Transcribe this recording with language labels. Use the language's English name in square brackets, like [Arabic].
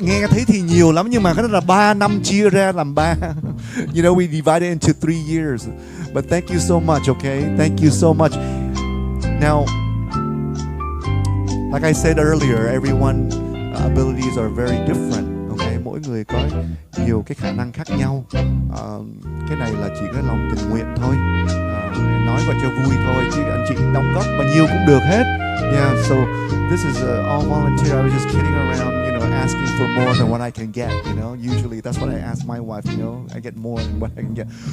[Vietnamese] Nghe thấy thì nhiều lắm nhưng mà cái đó là 3 năm chia ra làm 3. [English] You know, we divided into 3 years. But thank you so much, okay? Thank you so much. Now, like I said earlier, everyone's abilities are very different, okay? [Vietnamese] Mỗi người có nhiều cái khả năng khác nhau. Cái này là chỉ có lòng tình nguyện thôi. Nói vậy cho vui thôi, chứ anh chị đóng góp bao nhiêu cũng được hết. [English] Yeah, so this is all volunteer. I was just kidding around, you know, asking for more than what I can get, you know. Usually that's what I ask my wife, you know. I get more than what I can get.